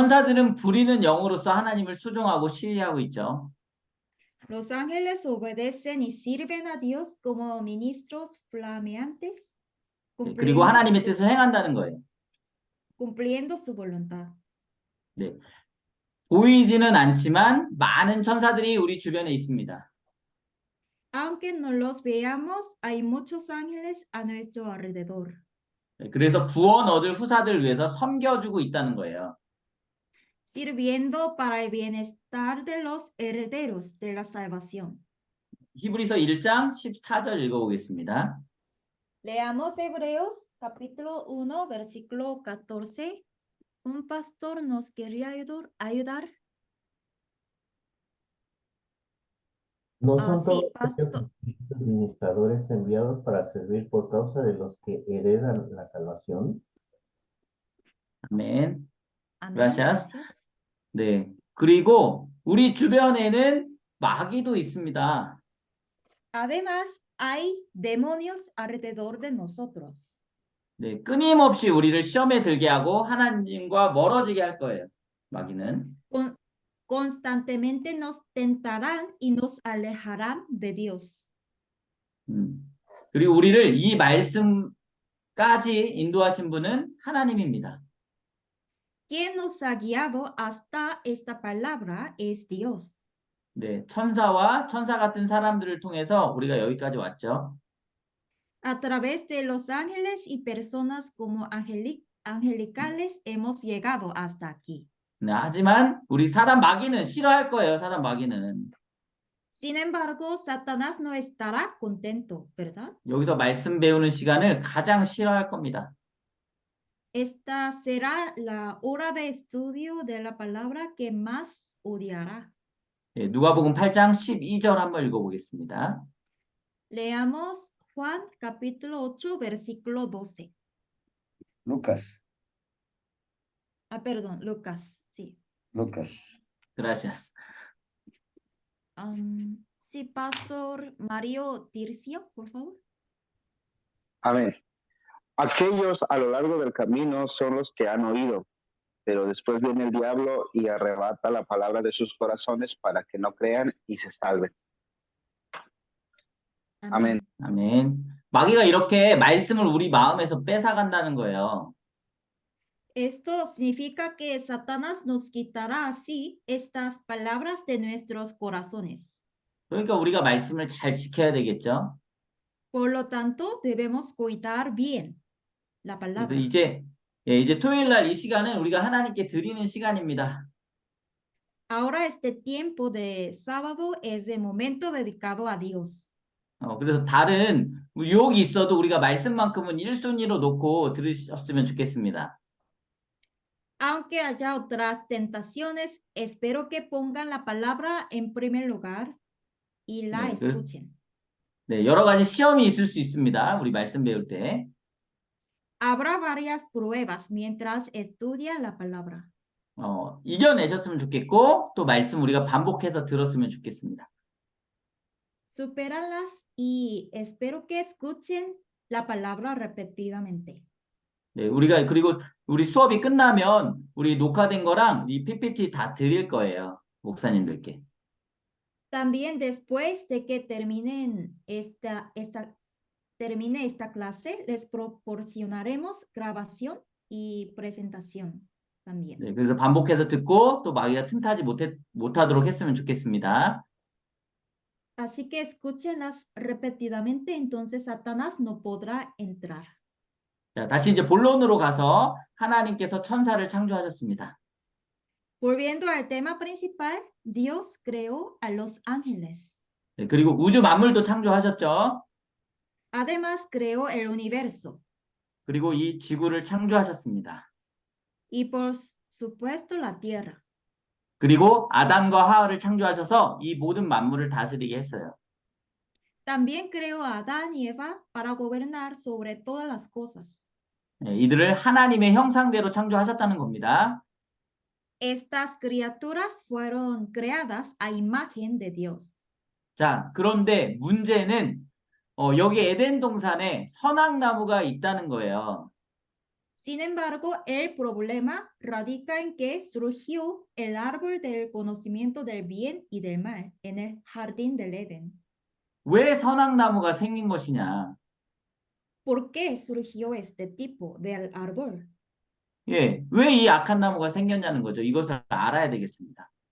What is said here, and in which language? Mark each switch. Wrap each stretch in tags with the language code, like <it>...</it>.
<ko>천사들은 부리는 영으로서 하나님을 수종하고 시해하고 있죠.</ko> <es>Los ángeles obedecen y sirven a Dios como ministros flameantes,</es> <ko>네, 그리고 하나님의 뜻을 행한다는 거예요.</ko> <es>cumpliendo su voluntad.</es> <ko>네. 보이지는 않지만 많은 천사들이 우리 주변에 있습니다.</ko> <es>Aunque no los veamos, hay muchos ángeles a nuestro alrededor.</es> <ko>네, 그래서 구원 얻을 후사들을 위해서 섬겨주고 있다는 거예요.</ko> <es>Sirviendo para el bienestar de los herederos de la salvación.</es> <ko>히브리서 1장 14절 읽어보겠습니다.</ko> <es>Leamos Hebreos capítulo 1, versículo 14. Un pastor nos quería ayudar. ¿No Ah, son sí, todos ellos pastor. espíritus ministradores enviados para servir por causa de los que heredan la salvación?</es> <ko>아멘.</ko> <es>Amén. Gracias. Gracias.</es> <ko>네. 그리고 우리 주변에는 마귀도 있습니다.</ko> <es>Además, hay demonios alrededor de nosotros.</es> <ko>네, 끊임없이 우리를 시험에 들게 하고 하나님과 멀어지게 할 거예요. 마귀는.</ko> <es>Constantemente nos tentarán y nos alejarán de Dios.</es> <ko>그리고 우리를 이 말씀까지 인도하신 분은 하나님입니다.</ko> <es>Quien nos ha guiado hasta esta palabra es Dios.</es> <ko>네, 천사와 천사 같은 사람들을 통해서 우리가 여기까지 왔죠.</ko> <es>A través de los ángeles y personas como angelicales hemos llegado hasta aquí.</es> <ko>네, 하지만 우리 사단 마귀는 싫어할 거예요. 사단 마귀는.</ko> <es>Sin embargo, Satanás no estará contento, ¿verdad?</es> <ko>여기서 말씀 배우는 시간을 가장 싫어할 겁니다.</ko> <es>Esta será la hora de estudio de la palabra que más odiará.</es> <ko>네, 누가복음 8장 12절 한번 읽어보겠습니다.</ko> <es>Leamos Juan capítulo 8, versículo 12. Lucas, Ah, perdón, Lucas, sí. Lucas. Gracias. Sí, Pastor Mario Tircio, por favor. Amén. Aquellos a lo largo del camino son los que han oído, pero después viene el diablo y arrebata la palabra de sus corazones para que no crean y se salven.</es> <ko>아멘. 아멘. 마귀가 이렇게 말씀을 우리 마음에서 뺏어간다는 거예요.</ko> <es>Esto significa que Satanás nos quitará así estas palabras de nuestros corazones.</es> <ko>그러니까 우리가 말씀을 잘 지켜야 되겠죠.</ko> <es>Por lo tanto, debemos cuidar bien la</es> <ko>그래서</ko> <es>palabra.</es> <ko>이제 토요일 날 이 시간은 우리가 하나님께 드리는 시간입니다.</ko> <es>Ahora este tiempo de sábado es el momento dedicado a Dios.</es> <ko>그래서 다른 유혹이 있어도 우리가 말씀만큼은 1순위로 놓고 들으셨으면 좋겠습니다.</ko> <es>Aunque haya otras tentaciones, espero que pongan la palabra en primer lugar y la</es> <ko>네,</ko> <es>escuchen.</es> <ko>네, 여러 가지 시험이 있을 수 있습니다. 우리 말씀 배울 때.</ko> <es>Habrá varias pruebas mientras estudia la palabra.</es> <ko>이겨내셨으면 좋겠고 또 말씀 우리가 반복해서 들었으면 좋겠습니다.</ko> <es>Supéralas y espero que escuchen la palabra repetidamente.</es> <ko>네, 그리고 우리 수업이 끝나면 우리 녹화된 거랑 이 PPT 다 드릴 거예요. 목사님들께.</ko> <es>También después de que termine esta clase, les proporcionaremos grabación y presentación también.</es> <ko>네, 그래서 반복해서 듣고 또 마귀가 틈타지 못하도록 했으면 좋겠습니다.</ko> <es>Así que escúchenlas repetidamente, entonces Satanás no podrá entrar.</es> <ko>자, 다시 이제 본론으로 가서 하나님께서 천사를 창조하셨습니다.</ko> <es>Volviendo al tema principal, Dios creó a los ángeles.</es> <ko>네, 그리고 우주 만물도 창조하셨죠.</ko> <es>Además, creó el universo.</es> <ko>그리고 이 지구를 창조하셨습니다.</ko> <es>Y por supuesto la tierra.</es> <ko>그리고 아담과 하와를 창조하셔서 이 모든 만물을 다스리게 했어요.</ko> <es>También creó a Adán y Eva para gobernar sobre todas las cosas.</es> <ko>네, 이들을 하나님의 형상대로 창조하셨다는 겁니다.</ko> <es>Estas criaturas fueron creadas a imagen de Dios.</es> <ko>자, 그런데 문제는 여기 에덴 동산에 선악나무가 있다는 거예요.</ko> <es>Sin embargo, el problema radica en que surgió el árbol del conocimiento del bien y del mal en el jardín del Edén.</es> <ko>왜 선악나무가 생긴 것이냐?</ko> <es>¿Por qué surgió este tipo de árbol?</es> <ko>예, 왜 이 악한 나무가 생겼냐는 거죠. 이것을 알아야 되겠습니다.</ko>